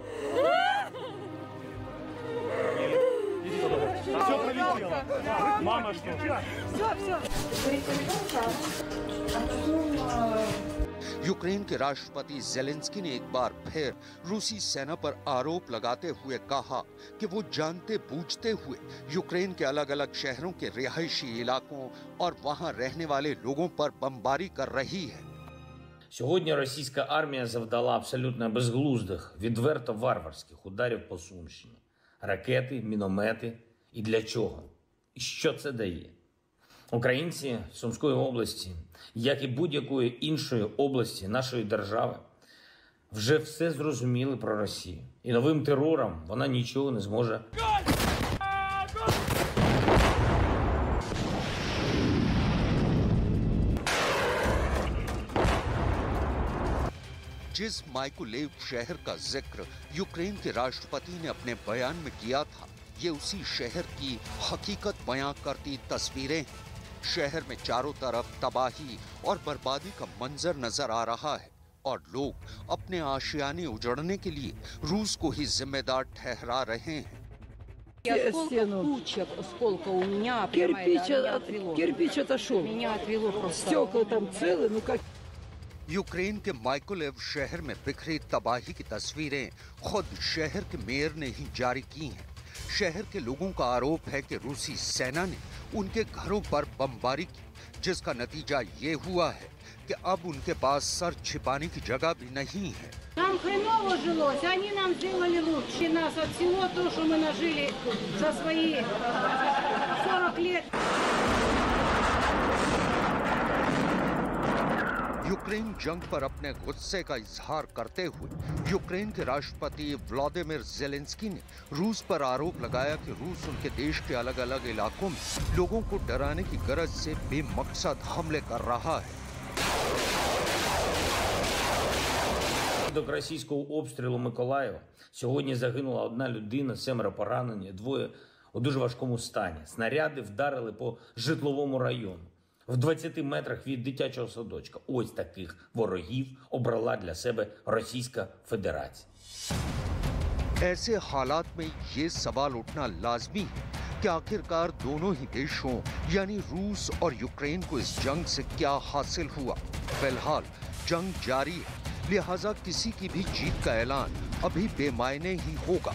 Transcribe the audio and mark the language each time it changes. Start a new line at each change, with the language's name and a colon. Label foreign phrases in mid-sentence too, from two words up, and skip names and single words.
Hindi: यूक्रेन के राष्ट्रपति ज़ेलेंस्की ने एक बार फिर रूसी सेना पर आरोप लगाते हुए कहा कि वो जानते बूझते हुए यूक्रेन के अलग-अलग शहरों के रिहायशी इलाकों और वहां रहने वाले लोगों पर बमबारी कर रही है।
Ukrainian: Сьогодні російська армія завдала абсолютно безглуздих, відверто варварських ударів по Сумщині. Ракети, міномети. І для чого? І що це дає? Українці Сумської області, як і будь-якої іншої області нашої держави, вже все зрозуміли про Росію. І новим терором вона нічого не зможе.
Hindi: जिस माइकोलेव शहर का जिक्र यूक्रेन के राष्ट्रपति ने अपने बयान में किया था, ये उसी शहर की हकीकत बयां करती तस्वीरें हैं। शहर में चारों तरफ तबाही और बर्बादी का मंजर नजर आ रहा है और लोग अपने आशियाने उजड़ने के लिए रूस को ही जिम्मेदार ठहरा रहे हैं।
Russian: Куча осколка у меня. Кирпич отошел. Меня отвело просто. Стекла там целые, ну как...
Hindi: यूक्रेन के माइकोलेव शहर में बिखरी तबाही की तस्वीरें खुद शहर के मेयर ने ही जारी की हैं। शहर के लोगों का आरोप है कि रूसी सेना ने उनके घरों पर बमबारी की, जिसका नतीजा ये हुआ है कि अब उनके पास सर छिपाने की जगह भी नहीं है।
Russian: Нам хреново жилось, они нам сделали лучше нас от всего то, что мы нажили за свои 40 лет.
Hindi: यूक्रेन जंग पर अपने गुस्से का इजहार करते हुए यूक्रेन के राष्ट्रपति व्लादिमीर ज़ेलेंस्की ने रूस पर आरोप लगाया कि रूस उनके देश के अलग अलग इलाकों में लोगों को डराने की गरज से बेमकसद हमले कर रहा है।
Ukrainian: Внаслідок російського обстрілу Миколаєва сьогодні загинула одна людина, 7 поранені, 2 у дуже важкому стані. Снаряди вдарили по житловому району в 20 метрах від дитячого садочка. Ось таких ворогів обрала для себе Російська Федерація.
Hindi: ऐसे हालात में ये सवाल उठना लाजमी है कि आखिरकार दोनों ही देशों यानी रूस और यूक्रेन को इस जंग से क्या हासिल हुआ। फिलहाल जंग जारी है, लिहाजा किसी की भी जीत का ऐलान अभी बेमायने ही होगा।